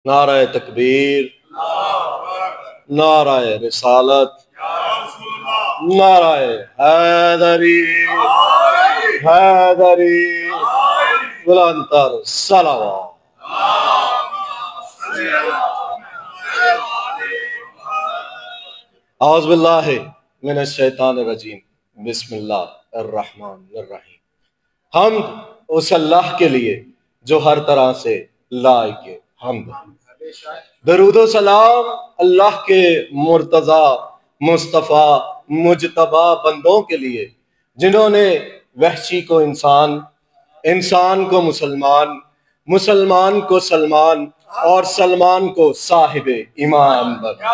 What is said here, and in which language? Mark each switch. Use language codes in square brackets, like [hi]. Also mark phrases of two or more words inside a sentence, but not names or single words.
[ur] نعرۂ تکبیر، نعرۂ رسالت، نعرۂ حیدری، حیدری, بلندتر صلوات. [ar] أعوذ بالله من الشيطان الرجيم، بسم الله الرحمن الرحيم. [ur] حمد اس اللہ کے لیے جو ہر طرح سے لائق حمد. درود و سلام اللہ کے مرتضیٰ مصطفیٰ مجتبیٰ بندوں کے لیے جنہوں نے وحشی کو انسان، انسان کو مسلمان، مسلمان کو سلمان اور سلمان کو صاحب ایمان بنا.